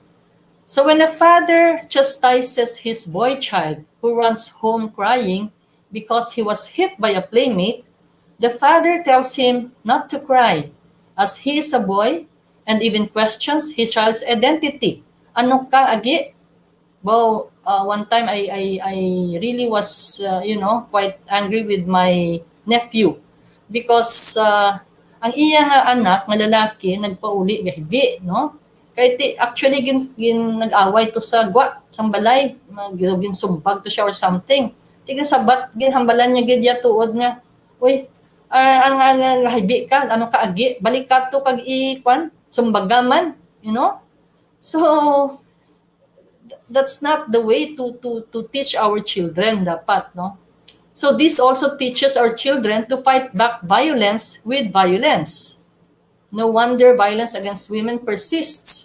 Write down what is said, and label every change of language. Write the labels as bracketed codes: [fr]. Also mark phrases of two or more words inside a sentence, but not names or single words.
[en] So when a father chastises his boy child who runs home crying because he was hit by a playmate, the father tells him not to cry, as he is a boy, and even questions his child's identity. [hil] Ano ka, agi? [en] Well, one time I really was, quite angry with my nephew because [hil] ang iya nga anak nga lalaki nagpauli gahibi, [en] no? [hil] Kaya actually nag-away to sa sang balay, ginsumbag to siya [en] or something. [hil] Tiga sabat ginhambalan niya gid ya tuod nga, uy, ang hibi ka, ano ka agi, balik ka to kag sumbagaman, [en] you know? So that's not the way to teach our children dapat, no? So this also teaches our children to fight back violence with violence. No wonder violence against women persists.